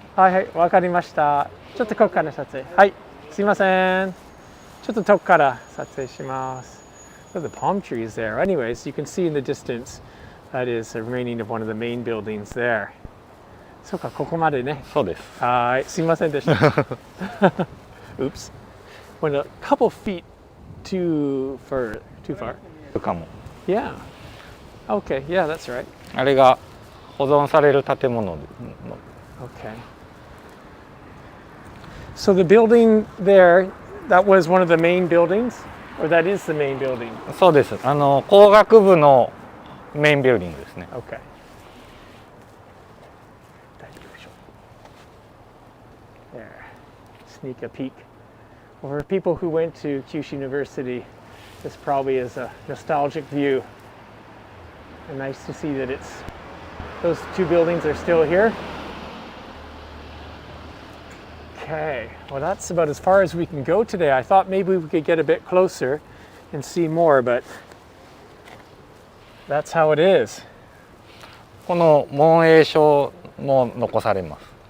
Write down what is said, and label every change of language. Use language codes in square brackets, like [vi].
[ja] はいはい、わかりました。ちょっとここから撮影。はい、すいません。ちょっと遠くから撮影します。 [en] Look at the palm trees there. Anyways, you can see in the distance that is a remaining of one of the main buildings there. [ja] そうか、ここまでね。そうです。はい、すいませんでした。 [en] Oops. Went a couple feet too far. [ja] かも。 [en] Yeah. Okay, yeah, that's right. [ja] あれが保存される建物の。 [en] Okay. So the building there, that was one of the main buildings, or that is the main building? [ja] そうです。工学部のメインビルディングですね。 [en] Okay. There. Sneak a peek. Well, for people who went to Kyushu University, this probably is a nostalgic view. And nice to see that those two buildings are still here. Okay, well that's about as far as we can go today. I thought maybe we could get a bit closer and see more, but that's how it is. [ja] この門営所も残されます。